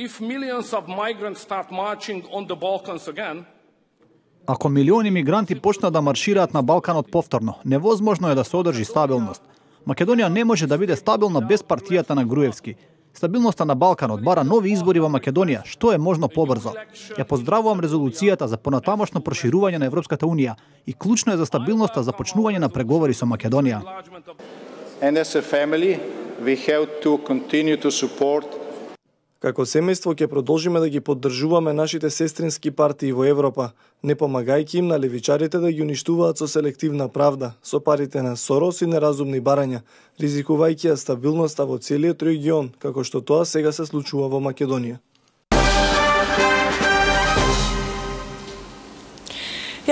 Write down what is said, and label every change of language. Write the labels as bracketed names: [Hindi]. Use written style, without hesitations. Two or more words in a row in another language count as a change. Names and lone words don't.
[Macedonian] Ако милиони мигранти почнат да маршираат на Балканот повторно, невозможно е да се одржи стабилност. Македонија не може да биде стабилна без партијата на Груевски. Стабилноста на Балканот бара нови избори во Македонија, што е можно побрзо. Ја поздравувам резолуцијата за понатамошно проширување на Европската унија и клучно е за стабилноста започнување на преговори со Македонија. [English] And as a family, we have to continue to support. [Macedonian] Како семејство ќе продолжиме да ги поддржуваме нашите сестрински партии во Европа, не помагајќи им на левичарите да ги уништуваат со селективна правда, со парите на Сорос и неразумни барања, ризикувајќи ја стабилноста во целиот регион, како што тоа сега се случува во Македонија.